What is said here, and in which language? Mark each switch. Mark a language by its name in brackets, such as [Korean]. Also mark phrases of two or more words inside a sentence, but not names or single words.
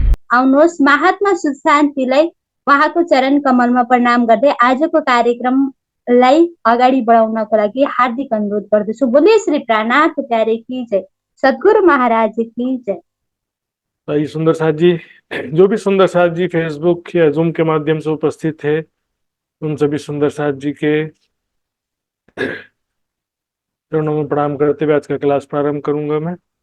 [Nepali] आउनुहोस् महात्मा सुशान्तिलाई उहाँको चरण कमलमा प्रणाम गर्दै आजको कार्यक्रमलाई अगाडि बढाउनको लागि हार्दिक अनुरोध गर्दछु। [Hindi] बोलिए श्री प्राणनाथ प्यारे की जय, सद्गुरु महाराज की जय। भाई सुंदर साथ जी, जो भी सुंदर साथ जी फेसबुक या जूम के माध्यम से उपस्थित थे, उन सभी सुंदर साथ जी के चरणों में प्रणाम करते हुए आज का क्लास प्रारंभ करूंगा मैं।